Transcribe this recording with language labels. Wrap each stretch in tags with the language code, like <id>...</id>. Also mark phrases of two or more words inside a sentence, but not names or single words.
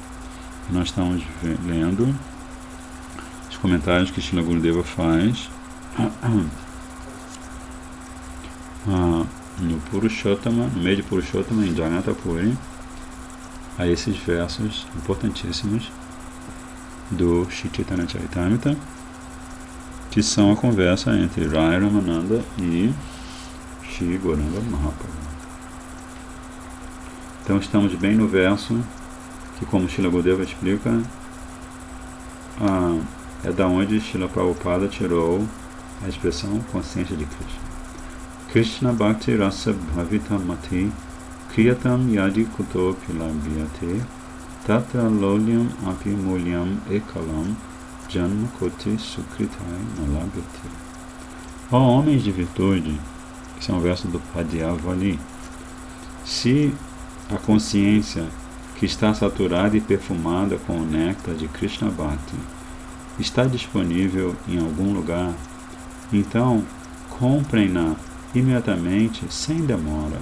<pt>Nós estamos lendo os comentários que Srila Gurudeva faz no Purushottama, no meio de Purushottama, em Jagannath Puri, a esses versos importantíssimos do Shri Chaitanya Charitamrita, que são a conversa entre Raya Ramananda e Shri Gauranga Mahaprabhu. Então estamos bem no verso que, como Srila Gurudeva explica, é da onde Srila Prabhupada tirou a expressão consciência de Krishna.</pt> <sa>Krishna Bhakti Rasa Bhavita Mati Kriyatam Yadi Kuto Pilabhyate Tatra Lolyam Api Mulyam Ekalam Janma Koti Sukritai Nalabhyate.</sa> <pt>Ó homens de virtude, esse é um verso do Padyavali, se a consciência que está saturada e perfumada com o néctar de Krishna Bhakti está disponível em algum lugar, então comprem-na imediatamente, sem demora.</pt>